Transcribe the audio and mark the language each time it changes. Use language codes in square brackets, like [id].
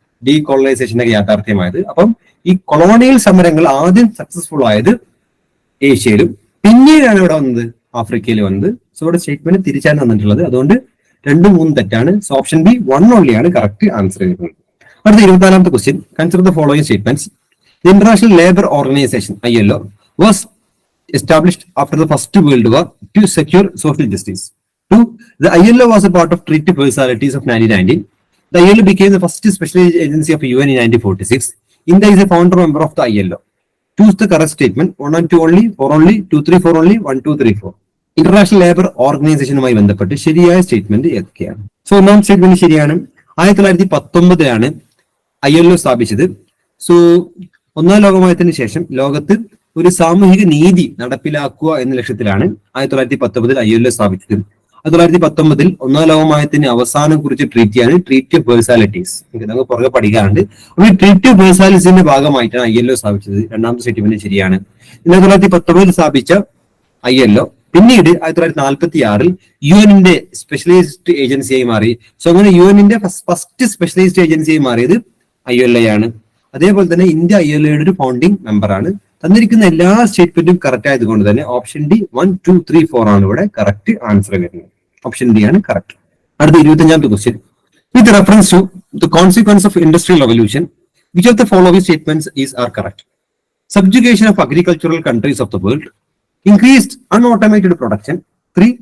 [ml] ഡീകോളനൈസേഷനൊക്കെ യാഥാർത്ഥ്യമായത്. അപ്പം ഈ കൊളോണിയൽ സമരങ്ങൾ ആദ്യം സക്സസ്ഫുൾ ആയത് ഏഷ്യയിലും, പിന്നീടാണ് ഇവിടെ വന്നത് ആഫ്രിക്കയിൽ വന്നത്. സോ ഇവിടെ സ്റ്റേറ്റ്മെന്റ് തിരിച്ചാണ് വന്നിട്ടുള്ളത്. അതുകൊണ്ട് 2, 3 തെറ്റാണ്. സോ ഓപ്ഷൻ ബി 1 ഓൺലി ആണ് കറക്റ്റ് ആൻസർ ചെയ്തിട്ടുള്ളത്. അടുത്ത 24ാമത്തെ question. [en] Consider the following statements. The international labour organisation ILO was established after the First World War to secure social justice. 2. The ILO was a part of Treaty Personalities of 1919. The ILO became the first special agency of UN in 1946. India is a founder member of the ILO. Choose the correct statement. 1 and 2 only, 4 only, 2, 3, 4 only, 1, 2, 3, 4. [ml] International labour ഓർഗനൈസേഷനുമായി ബന്ധപ്പെട്ട് ശരിയായ statement ഏതൊക്കെയാണ്? So ഒന്നാം statement ശരിയാണ്. 1919 ILO സ്ഥാപിച്ചത്. So ഒന്നാം ലോകമഹായുദ്ധത്തിന് ശേഷം ലോകത്ത് ഒരു സാമൂഹിക നീതി നടപ്പിലാക്കുക എന്ന ലക്ഷ്യത്തിലാണ് 1919 ILO സ്ഥാപിച്ചത്. 1919 ഒന്നാം ലോകമഹായുദ്ധത്തിന് അവസാനം കുറിച്ച് ട്രീറ്റിയാണ് ട്രീറ്റി ഓഫ് വേഴ്സാലിറ്റീസ്. നമുക്ക് പുറകെ പഠിക്കാറുണ്ട്. അപ്പോൾ ഈ ട്രീറ്റി ഓഫ് വേഴ്സാലിറ്റീസിന്റെ ഭാഗമായിട്ടാണ് ILO സ്ഥാപിച്ചത്. രണ്ടാമത്തെ സ്റ്റേറ്റ്മെന്റ് ശരിയാണ്. 1919 സ്ഥാപിച്ച ILO പിന്നീട് 1946 UN സ്പെഷ്യലൈസ്ഡ് ഏജൻസിയായി മാറി. സോ അങ്ങനെ UN ഫസ്റ്റ് സ്പെഷ്യലൈസ്ഡ് ഏജൻസിയായി മാറിയത് ILO ആണ്. അതേപോലെ തന്നെ ഇന്ത്യ ILOയുടെ ഒരു ഫൗണ്ടിങ് മെമ്പറാണ്. തന്നിരിക്കുന്ന എല്ലാ സ്റ്റേറ്റ്മെന്റും കറക്റ്റ് ആയതുകൊണ്ട് തന്നെ ഓപ്ഷൻ ഡി 1, 2, 3, 4 ആണ് ഇവിടെ കറക്റ്റ് ആൻസർ വരുന്നത്. ഓപ്ഷൻ ഡി ആണ് കറക്റ്റ്. അടുത്ത 25ാമത്തെ question. [en] With reference to the consequence of industrial revolution, which of the following statements are correct? Subjugation of agricultural countries of the world, increased unautomated production, 3.